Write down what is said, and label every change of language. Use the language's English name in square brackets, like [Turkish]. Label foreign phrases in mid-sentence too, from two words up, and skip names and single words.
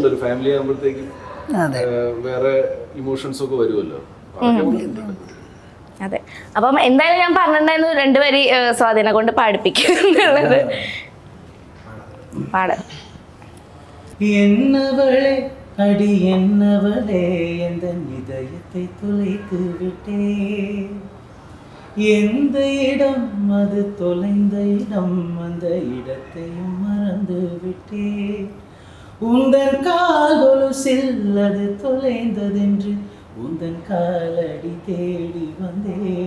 [Malayalam] ഒരു ഫാമിലി ആകുമ്പോഴത്തേക്കും വേറെ ഇമോഷൻസ് ഒക്കെ വരുമല്ലോ. അതെ, അപ്പം എന്തായാലും ഞാൻ പറഞ്ഞിട്ടുണ്ടായിരുന്നു 2 വരി സ്വാധീനം കൊണ്ട് പാടിപ്പിക്കും എന്നുള്ളത്. പാട [Tamil] என்னவளே அடி என்னவளே എந்த இதயத்தை தொலைத்து விட்டே எந்த இடம் அது தொலைந்த இடம் அந்த இடத்தையும் மறந்து விட்டே உந்தன் கால் கொலுசில் அது தொலைந்ததென்று உந்தன் காலடி தேடி வந்தே